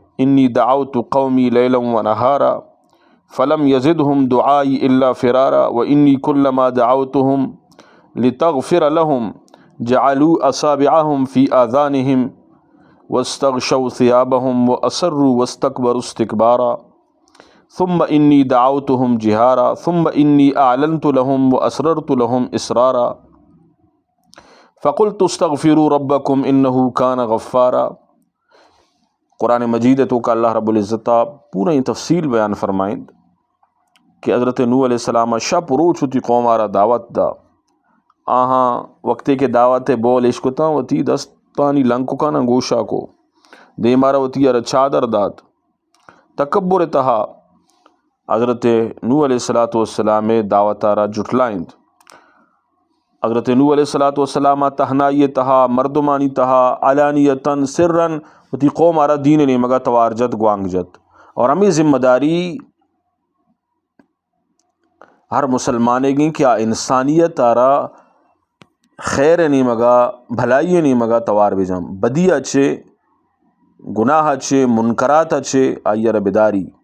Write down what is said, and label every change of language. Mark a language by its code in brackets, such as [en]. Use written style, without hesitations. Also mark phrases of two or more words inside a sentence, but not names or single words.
[ar] انی دعوت قومی لیلا و نہارا فلم یزدہم دعائی الا فرارا وانی کلما دعوتہم لتغفر لہم جعلوا اصابعہم فی آذانہم واستغشوا ثیابہم واسروا واستکبروا استکبارا ثم انی دعوتہم جہارا ثم انی اعلنت لہم واسررت لہم اسرارا فقلت استغفروا ربکم انہ کان غفارا۔ [brh] قرآن مجید تو کا اللہ رب العزت پورا ہی تفصیل بیان فرمائیں کہ حضرت نوح علیہ السلام شپ روچ ہوتی قوم آرہ دعوت دا آہاں وقتے کے دعوت بول عشقتا وتی دستانی لنکو کا نا گوشا کو دے مارا وتی ار چادر داد تکبر تہا حضرت نوح علیہ السلام دعوت آرہ جٹلائیں۔ حضرت نوح علیہ السلام تہنائی تہا مردمانی تہا علانیتاً سرن وتی قوم آرہ دین نے مگا توار جت گوانگ جت۔ اور ہمیں ذمہ داری ہر مسلمانے گی کیا انسانیت آرہ خیر نہیں مگا بھلائی نہیں مگا توار بجم، بدی اچھے گناہ اچھے منکرات اچھے آئی رہ بیداری۔